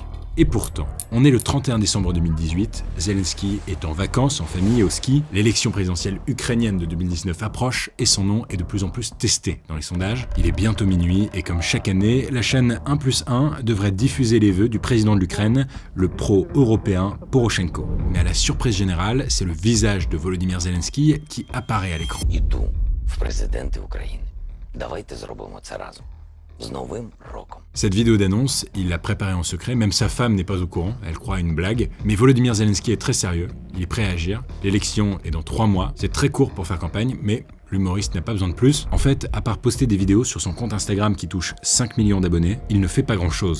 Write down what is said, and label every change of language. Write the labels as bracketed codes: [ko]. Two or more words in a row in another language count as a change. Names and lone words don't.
[fr] Et pourtant, on est le 31 décembre 2018, Zelensky est en vacances, en famille et au ski, l'élection présidentielle ukrainienne de 2019 approche et son nom est de plus en plus testé dans les sondages. Il est bientôt minuit et comme chaque année, la chaîne 1+1 devrait diffuser les vœux du président de l'Ukraine, le pro-européen Poroshenko. Mais à la surprise générale, c'est le visage de Volodymyr Zelensky qui apparaît à l'écran. [uk] Іду в президенти України. Давайте зробимо це разом. З Новим роком. [fr] Cette vidéo d'annonce, il l'a préparée en secret, même sa femme n'est pas au courant, elle croit à une blague. Mais Volodymyr Zelensky est très sérieux, il est prêt à agir. L'élection est dans 3 mois, c'est très court pour faire campagne, mais l'humoriste n'a pas besoin de plus. En fait, à part poster des vidéos sur son compte Instagram qui touche 5 millions d'abonnés, il ne fait pas grand-chose.